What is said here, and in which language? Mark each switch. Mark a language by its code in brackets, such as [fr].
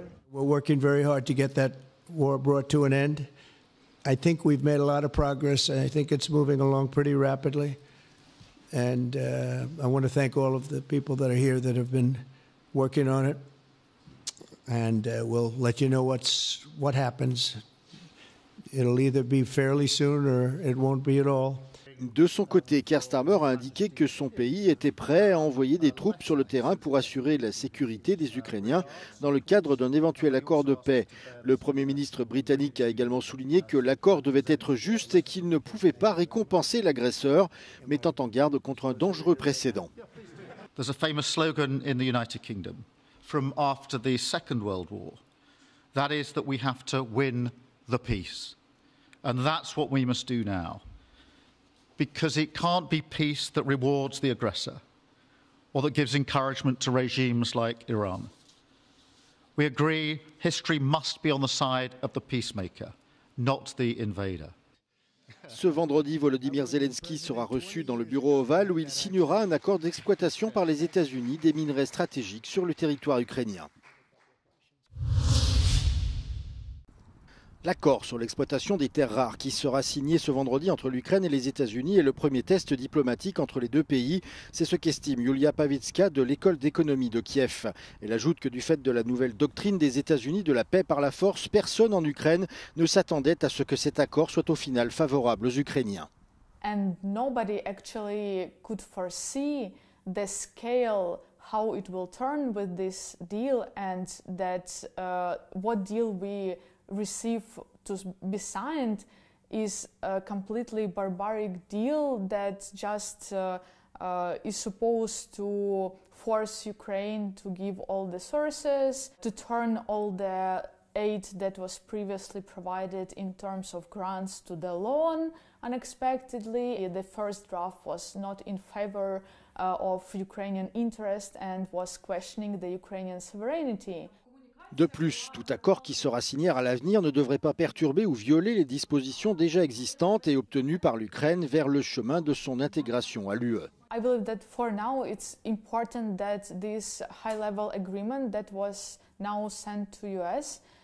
[en] We're working very hard to get that war brought to an end. I think we've made a lot of progress, and I think it's moving along pretty rapidly. And I want to thank all of the people that are here that have been working on it. And we'll let you know what happens. It'll either be fairly soon or it won't be at all. [fr] De son côté, Keir Starmer a indiqué que son pays était prêt à envoyer des troupes sur le terrain pour assurer la sécurité des Ukrainiens dans le cadre d'un éventuel accord de paix. Le Premier ministre britannique a également souligné que l'accord devait être juste et qu'il ne pouvait pas récompenser l'agresseur, mettant en garde contre un dangereux précédent. [en] There's a famous slogan in the United Kingdom from after the Second World War. That is that we have to win the peace. And that's what we must do now. Because it can't be peace that rewards the aggressor or that gives encouragement to regimes like Iran. We agree history must be on the side of the peacemaker, not the invader. [fr] Ce vendredi, Volodymyr Zelensky sera reçu dans le bureau ovale où il signera un accord d'exploitation par les États-Unis des minerais stratégiques sur le territoire ukrainien. L'accord sur l'exploitation des terres rares qui sera signé ce vendredi entre l'Ukraine et les États-Unis est le premier test diplomatique entre les deux pays. C'est ce qu'estime Yulia Pavitska de l'école d'économie de Kiev. Elle ajoute que du fait de la nouvelle doctrine des États-Unis de la paix par la force, personne en Ukraine ne s'attendait à ce que cet accord soit au final favorable aux Ukrainiens. [en] And nobody actually could foresee the scale how it will turn with this deal and that what deal we receive to be signed is a completely barbaric deal that just is supposed to force Ukraine to give all the sources, to turn all the aid that was previously provided in terms of grants to the loan unexpectedly. The first draft was not in favor of Ukrainian interest and was questioning the Ukrainian sovereignty. [fr] De plus, tout accord qui sera signé à l'avenir ne devrait pas perturber ou violer les dispositions déjà existantes et obtenues par l'Ukraine vers le chemin de son intégration à l'UE. [en] I believe that for now it's important that this high-level agreement that was now sent to US